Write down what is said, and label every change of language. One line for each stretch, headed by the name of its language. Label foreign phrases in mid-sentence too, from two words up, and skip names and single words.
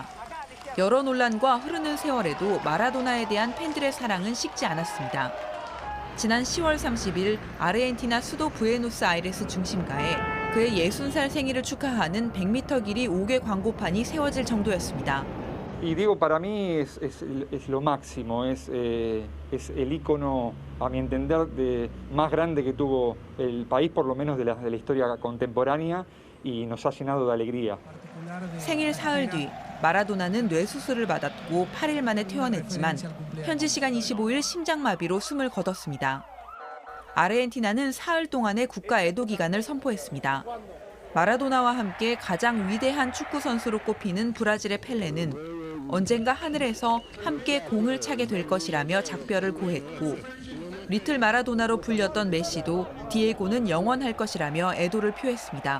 Korean: 여러 논란과 흐르는 세월에도 마라도나에 대한 팬들의 사랑은 식지 않았습니다. 지난 10월 30일 아르헨티나 수도 부에노스아이레스 중심가에 그의 60살 생일을 축하하는 100m 길이 5개 광고판이 세워질 정도였습니다.
Spanish: Y digo, para mí es lo máximo, es el ícono, a mi entender, más grande que tuvo el país, por lo menos de la historia contemporánea, y nos ha llenado de alegría.
Korean: 생일 사흘 뒤 마라도나는 뇌수술을 받았고 8일 만에 퇴원했지만 현지 시간 25일 심장마비로 숨을 거뒀습니다. 아르헨티나는 사흘 동안의 국가 애도 기간을 선포했습니다. 마라도나와 함께 가장 위대한 축구 선수로 꼽히는 브라질의 펠레는 언젠가 하늘에서 함께 공을 차게 될 것이라며 작별을 고했고 리틀 마라도나로 불렸던 메시도 디에고는 영원할 것이라며 애도를 표했습니다.